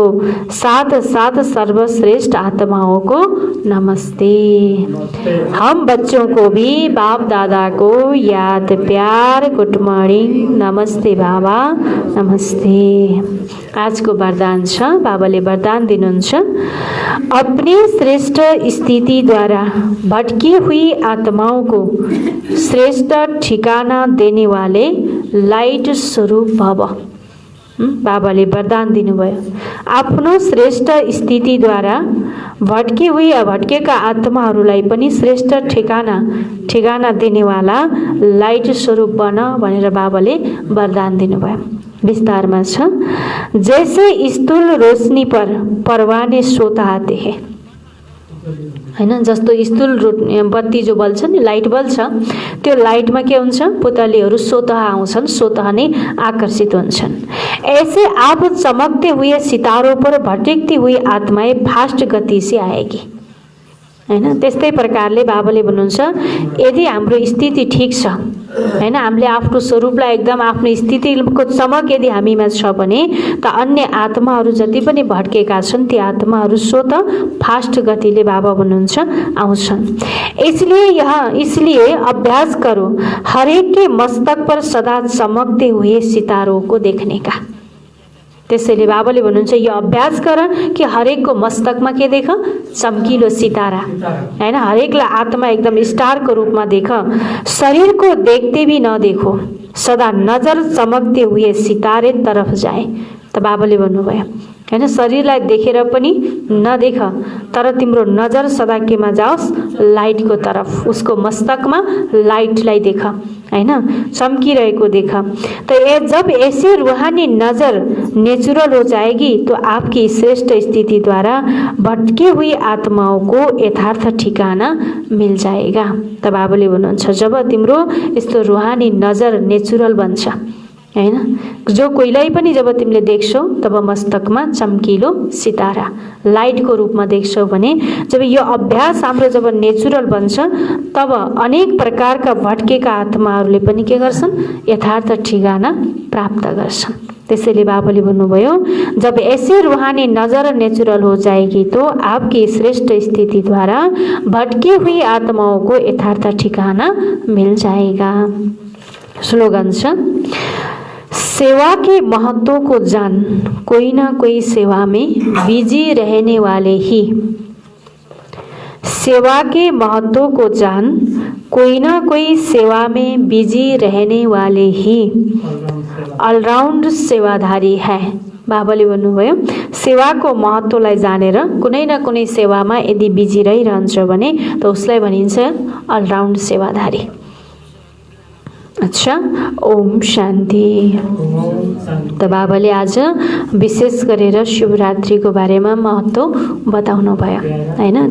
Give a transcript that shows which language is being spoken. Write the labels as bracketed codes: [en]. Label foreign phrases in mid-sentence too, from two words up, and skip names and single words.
[hi] साथ साथ सर्वश्रेष्ठ आत्माओं को नमस्ते। हम बच्चों को भी बाप दादा को याद प्यार, [en] good morning, [hi] नमस्ते बाबा, नमस्ते। [ne] आजको वरदान छ, बाबाले वरदान दिनुहुन्छ, [hi] अपनी श्रेष्ठ स्थितिद्वारा भटकी हुई आत्माओं को श्रेष्ठ ठिकाना देने वाले लाइट स्वरूप भव। [ne] बाबाले वरदान दिनुभयो, आफ्नो श्रेष्ठ स्थितिद्वारा [hi] भटकी हुई [ne] भटकेका आत्माहरूलाई पनि श्रेष्ठ ठेगाना दिनेवाला लाइट स्वरूप बन भनेर बाबाले वरदान दिनुभयो। विस्तारमा छ, [hi] जैसे स्थूल रोशनी पर परवाने सोता आते हैं, [ne] हैन, जस्तो स्थूल बत्ती जो बल्छ नि, लाइट बल्छ, त्यो लाइटमा के हुन्छ, पुतलीहरू स्वतः आउँछन्, स्वतः नै आकर्षित हुन्छन्। [hi] ऐसे आप चमकते हुए सितारों पर भटकती हुई आत्माएं फास्ट गति से आएगी, [ne] हैन। त्यस्तै प्रकारले बाबाले भन्नुहुन्छ, यदि हाम्रो स्थिति ठीक छ, हैन, हामीले आफ्नो स्वरूपलाई एकदम आफ्नो स्थितिको चमक यदि हामीमा छ भने त अन्य आत्माहरू जति पनि भड्केका छन् ती आत्माहरू स्वतः फास्ट गतिले बाबा भन्नुहुन्छ आउँछन्। [hi] इसलिए अभ्यास करो हरेक के मस्तक पर सदा चमकते हुए सितारों को देखने का। [ne] त्यसैले बाबाले भन्नुहुन्छ, यो अभ्यास गर कि हरेकको मस्तकमा के देख, चम्किलो सितारा, हैन, हरेकलाई आत्मा एकदम स्टारको रूपमा देख, [hi] शरीर को देखते भी न देखो, सदा नजर चमकते हुए सितारे तरफ जाए। [ne] त बाबाले भन्नुभयो, हैन, शरीरलाई देखेर पनि नदेख, तर तिम्रो नजर सदा केमा जाओस्, लाइटको तरफ, उसको मस्तकमा लाइटलाई देख, हैन, चमकिरहेको देख। [hi] तो जब ऐसे रूहानी नजर नेचुरल हो जाएगी तो आपकी श्रेष्ठ स्थिति द्वारा भटकी हुई आत्माओं को यथार्थ ठिकाना मिल जाएगा। [ne] त बाबाले भन्नुहुन्छ, जब तिम्रो यस्तो रूहानी नजर नेचुरल बन्छ, हैन, जो कोहीलाई पनि जब तिमीले देख्छौ तब मस्तकमा चम्किलो सितारा लाइटको रूपमा देख्छौ भने, जब यो अभ्यास हाम्रो जब नेचुरल बन्छ तब अनेक प्रकारका भटकेका आत्माहरूले पनि के गर्छन्, यथार्थ ठिकाना प्राप्त गर्छन्। त्यसैले बाबाले भन्नुभयो, [hi] जब ऐसे रूहानी नजर नेचुरल हो जाएगी तो आपकी श्रेष्ठ स्थिति द्वारा भटकी हुई आत्माओं को यथार्थ ठिकाना मिल जाएगा। स्लोगन छ, सेवा के महत्व को जान, कोई ना कोई सेवा में बिजी रहने वाले ही। सेवा के महत्व को जान, कोई ना कोई सेवा में बिजी रहने वाले ही अलराउन्ड सेवाधारी है। [ne] बाबाले भन्नुभयो, सेवाको महत्वलाई जानेर कुनै न कुनै सेवामा यदि बिजी रहिरहन्छ भने त उसलाई भनिन्छ अलराउन्ड सेवाधारी। [hi] अच्छा, ओम शान्ति। [ne] त बाबाले आज विशेष गरेर शिवरात्रिको बारेमा महत्व बताउनु भयो, हैन।